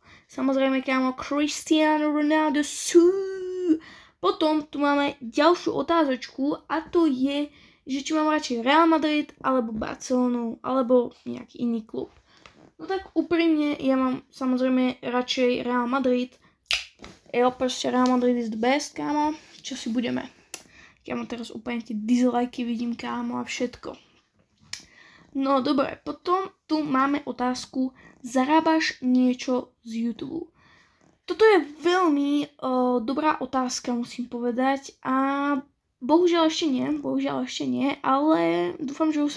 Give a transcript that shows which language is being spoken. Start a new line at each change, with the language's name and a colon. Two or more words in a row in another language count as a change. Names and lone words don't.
Slovak: Samozrejme, kámo, Cristiano Ronaldo sú. Potom tu máme ďalšiu otázočku a to je, že či mám radšej Real Madrid alebo Barcelonu alebo nejaký iný klub. No tak úprimne, ja mám samozrejme radšej Real Madrid.
English: Proste Real Madrid is the best,
Slovak: kámo. Čo si budeme? Kámo, teraz úplne tie dislajky vidím, kámo, a všetko. No dobre, potom tu máme otázku, zarábaš niečo z YouTube? Toto je veľmi dobrá otázka, musím povedať, a bohužiaľ ešte nie, ale dúfam, že už sa